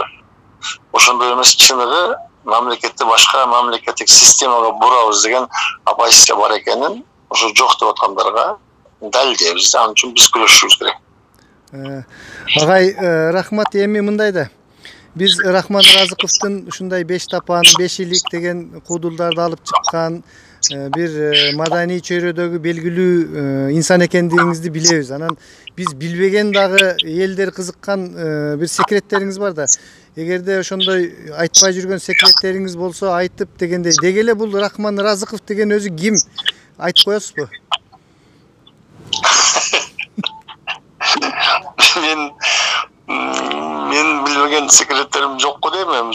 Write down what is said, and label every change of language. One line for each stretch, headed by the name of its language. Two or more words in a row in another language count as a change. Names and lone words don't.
Kyrgyz: Ошондой эмес, чыныгы мамлекетти башка мамлекеттик системага бурабыз деген оппозиция бар экенин ошо жок деп аткандарга далилдейбиз. Ал үчүн биз күрөшүшүбүз керек. Агай, рахмат. Эми мындай да. Биз Рахман Разыковдун ушундай 5 тапан, 5 илик деген куудулдарды алып чыккан, бир маданий чөйрөдөгү белгилүү инсан экендигиңизди билебиз. Анан биз билбеген дагы элдер кызыккан бир секреттериңиз бар да. Эгерде ошондой айтпай жүргөн секреттериңиз болсо айтып дегендей. Деги эле бул Рахман Разыков деген өзү ким? Айтып коесузбу? Мен билбеген секреттерим жокко дейм.